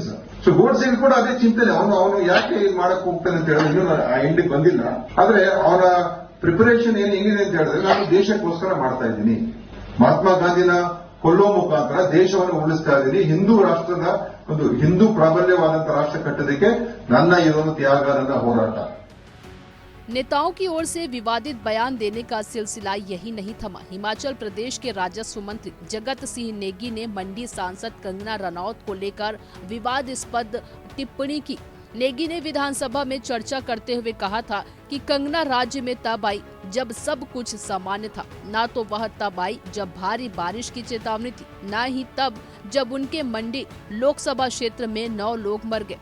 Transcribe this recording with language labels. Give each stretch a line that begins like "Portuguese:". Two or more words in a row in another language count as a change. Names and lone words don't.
Kannada: ಸೊ ಗೋಡ್ಸೆ ಕೂಡ ಅದೇ ಚಿಂತನೆ, ಅವನು ಯಾಕೆ ಇದು ಮಾಡಕ್ ಹೋಗ್ತಾನೆ ಅಂತ ಹೇಳಿದ್ರೆ ಇನ್ನೂ ಆ ಎಂಡಿಗೆ ಬಂದಿಲ್ಲ. ಆದ್ರೆ ಅವನ ಪ್ರಿಪರೇಷನ್ ಹೆಂಗಿದೆ ಅಂತ ಹೇಳಿದ್ರೆ, ನಾನು ದೇಶಕ್ಕೋಸ್ಕರ ಮಾಡ್ತಾ ಇದ್ದೀನಿ, ಮಹಾತ್ಮ ಗಾಂಧಿನ ಕೊಲ್ಲೋ ಮುಖಾಂತರ ದೇಶವನ್ನು ಉಳಿಸ್ತಾ ಇದ್ದೀನಿ, ಹಿಂದೂ ರಾಷ್ಟ್ರದ ಒಂದು ಹಿಂದೂ ಪ್ರಾಬಲ್ಯವಾದಂತಹ ರಾಷ್ಟ್ರ ಕಟ್ಟೋದಕ್ಕೆ ನನ್ನ ಇದೊಂದು ತ್ಯಾಗ, ನನ್ನ ಹೋರಾಟ.
Hindi: नेताओं की ओर से विवादित बयान देने का सिलसिला यही नहीं थमा। हिमाचल प्रदेश के राजस्व मंत्री जगत सिंह नेगी ने मंडी सांसद कंगना रनौत को लेकर विवादास्पद टिप्पणी की। नेगी ने विधानसभा में चर्चा करते हुए कहा था कि कंगना राज्य में तब आई जब सब कुछ सामान्य था, न तो वह तब आई जब भारी बारिश की चेतावनी थी, न ही तब जब उनके मंडी लोकसभा क्षेत्र में 9 लोग मर गए।